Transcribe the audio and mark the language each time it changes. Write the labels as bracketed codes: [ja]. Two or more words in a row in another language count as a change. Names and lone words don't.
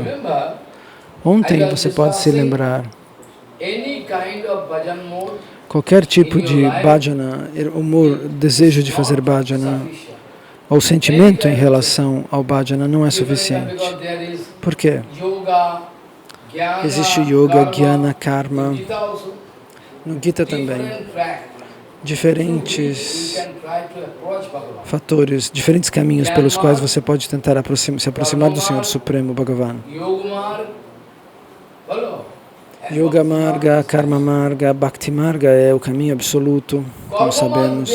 [pt] Ontem você pode se lembrar, qualquer tipo de bhajana, humor, desejo de fazer bhajana, ou sentimento em relação ao bhajana não é suficiente. Por quê? Existe [sa] yoga, jnana, karma. [pt] No Gita também, diferentes fatores, diferentes caminhos pelos quais você pode tentar se aproximar do Senhor Supremo, Bhagavan. [sa] Yoga Marga, Karma Marga, Bhakti Marga [pt] é o caminho absoluto, como sabemos.